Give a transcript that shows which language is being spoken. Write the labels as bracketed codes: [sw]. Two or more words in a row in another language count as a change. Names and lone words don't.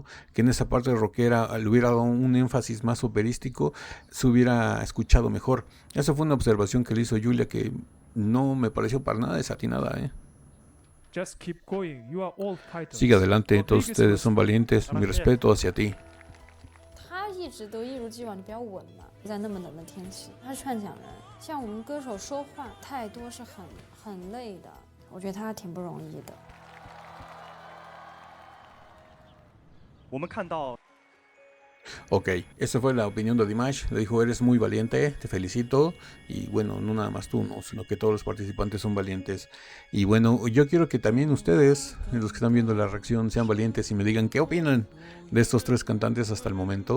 [es] Que en esa parte rockera le hubiera dado un énfasis más operístico, se hubiera escuchado mejor. Esa fue una observación que le hizo Julia que no me pareció para nada desatinada, ¿eh? Sigue adelante, todos ustedes son valientes, mi respeto hacia ti. [zh] 一直都一如既往地比较稳嘛，在那么冷的天气，他是串讲人，像我们歌手说话太多是很累的，我觉得他挺不容易的。我们看到。 [es] Ok, esa fue la opinión de Dimash. Le dijo, eres muy valiente, te felicito. Y bueno, no nada más tú, no, sino que todos los participantes son valientes. Y bueno, yo quiero que también ustedes, los que están viendo la reacción, sean valientes y me digan qué opinan de estos tres cantantes hasta el momento.